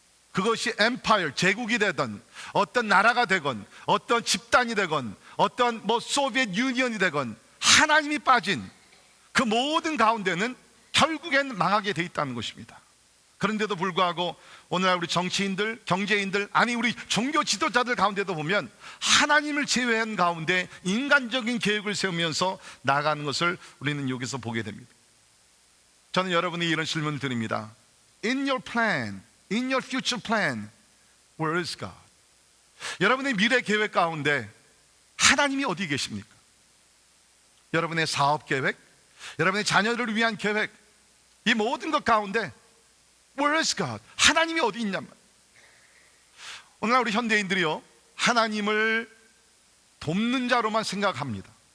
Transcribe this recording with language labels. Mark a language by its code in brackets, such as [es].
[ko] 그것이 엠파이어, 제국이 되든 어떤 나라가 되건 어떤 집단이 되건 어떤 소비에트 유니언이 되건 하나님이 빠진 그 모든 가운데는 결국엔 망하게 돼 있다는 것입니다. 그런데도 불구하고 오늘날 우리 정치인들, 경제인들, 아니 우리 종교 지도자들 가운데도 보면 하나님을 제외한 가운데 인간적인 계획을 세우면서 나가는 것을 우리는 여기서 보게 됩니다. 저는 여러분이 이런 질문을 드립니다. [en] In your plan, in your future plan, where is God? [ko] 여러분의 미래 계획 가운데 하나님이 어디 계십니까? 여러분의 사업 계획, 여러분의 자녀를 위한 계획, 이 모든 것 가운데 [en] Where is God? [ko] 하나님이 어디 있냔 말이에요. 오늘날 우리 현대인들이요, 하나님을 돕는 자로만 생각합니다.